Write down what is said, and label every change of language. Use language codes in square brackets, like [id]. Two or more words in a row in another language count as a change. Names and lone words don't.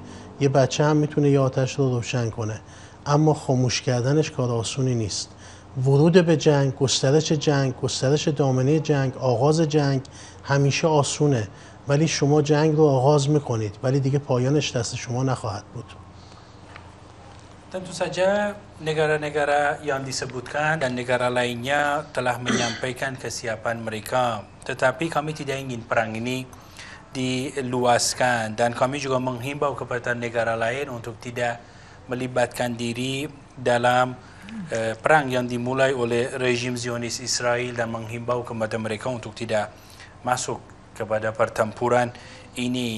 [fa] یه بچه هم میتونه یه آتش رو روشن کنه، اما خاموش کردنش کار آسونی نیست. ورود به جنگ، گسترش دامنه جنگ، آغاز جنگ همیشه آسونه، ولی شما جنگ رو آغاز میکنید ولی دیگه پایانش دست شما نخواهد بود. [id] Tentu saja negara-negara yang disebutkan dan negara lainnya telah menyampaikan kesiapan mereka. Tetapi kami tidak ingin perang ini diluaskan dan kami juga menghimbau kepada negara lain untuk tidak melibatkan diri dalam perang yang dimulai oleh rejim Zionis Israel dan menghimbau kepada mereka untuk tidak masuk kepada pertempuran ini.